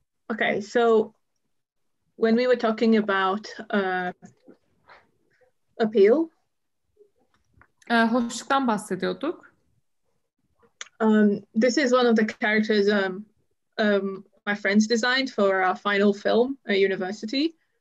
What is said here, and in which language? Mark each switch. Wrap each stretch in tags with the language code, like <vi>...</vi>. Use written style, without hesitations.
<en>Okay, so when we were talking about appeal,</en> <tr>hoşluktan bahsediyorduk.</tr> <en>This is one of the characters my friends designed for our final film at university.</en>